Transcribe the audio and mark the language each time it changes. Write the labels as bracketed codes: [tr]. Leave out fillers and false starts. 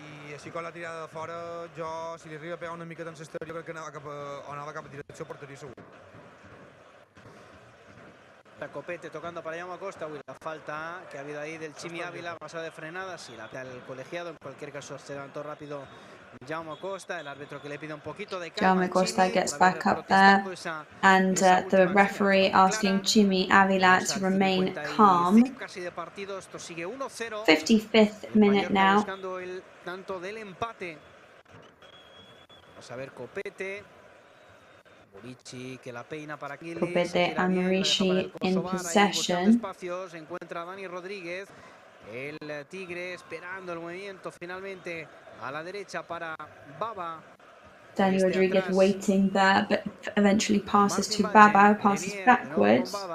[ca] I així com la tirada de fora, jo, si li arriba a pegar una miqueta en l'exterior, crec que anava cap a direcció porteria segur. [es] Copete tocando para Jaume Acosta. Uy, la falta que ha habido ahí del Chimi Ávila, pasada de frenada, sí, la el colegiado. En cualquier caso se levantó rápido Jaume Acosta, el árbitro que le pide un poquito de calma. [en] Jaume Acosta gets back up there, and the referee asking Chimi Ávila to remain calm. 55th minute now. [es] Tanto del empate. Vamos a ver Copete. Murici que la peina para [en] Copete and Murici in possession. [es] Se encuentra Dani Rodríguez, el Tigre esperando el movimiento finalmente a la derecha para Baba. [en] Dani Rodríguez waiting there, but eventually passes to Baba, who passes backwards.